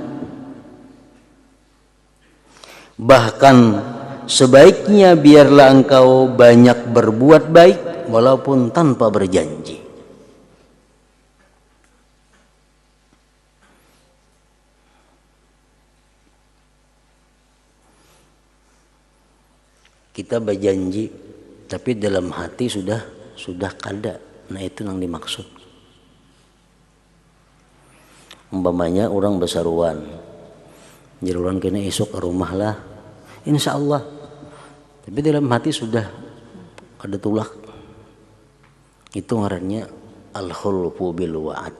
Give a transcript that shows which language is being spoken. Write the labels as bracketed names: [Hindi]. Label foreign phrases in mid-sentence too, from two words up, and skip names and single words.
[Indonesian] Bahkan sebaiknya biarlah engkau banyak berbuat baik walaupun tanpa berjanji. [Banjar] Kita berjanji tapi dalam hati sudah kada. [Indonesian] Nah, itu yang dimaksud. [Banjar] Umpamanya orang besaruan, jaruran kena esok ke rumah lah, [Arabic] insya Allah. [Banjar] Tapi dalam hati sudah ada tulak. Itu ngarannya [Arabic] al-khulfu bil wa'ad.